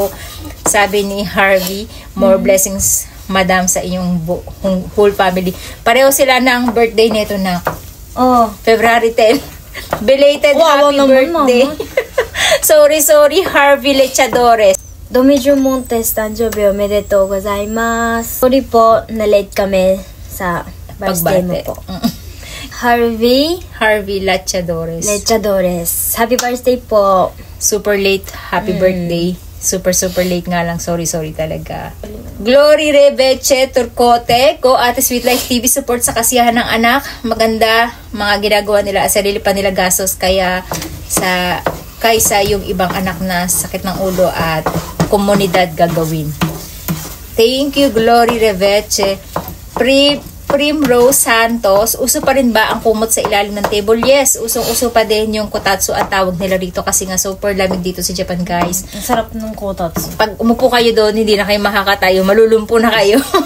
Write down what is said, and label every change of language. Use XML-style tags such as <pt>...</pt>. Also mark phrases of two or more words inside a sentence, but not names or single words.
<tl>Sabi ni Harvey,</tl> <en>more blessings</en> <tl>madam sa inyong</tl> <en>whole family.</en> <tl>Pareho sila ng birthday nito na. February 10.</tl> <en>Belated happy birthday. Sorry Harvey Lechadores. Domijin Montes,</en> <ja>誕生日おめでとうございます。</ja> <tl>Sorry po, na-late kami sa birthday mo po. Harvey Lechadores.</tl> <en>Happy birthday po. Super late. Happy birthday. Super late</en> <tl>nga lang. Sorry talaga. Glory Rebeche Turcote. Go Ate Sweet Life TV. Support sa kasiyahan ng anak. Maganda mga ginagawa nila. Sarili pa nila gastos. Kaysa yung ibang anak na sakit ng ulo at komunidad gagawin.</tl> <en>Thank you, Glory Rebeche.</en> <tl>Primrose Santos, uso pa rin ba ang kumot sa ilalim ng table? Yes, usong-uso pa din yung kotatsu at tawag nila dito kasi nga super lamig dito sa Japan, guys. Ang sarap ng kotatsu. Pag umupo kayo doon, hindi na kayo makakatayo, malulumpo na kayo.</tl>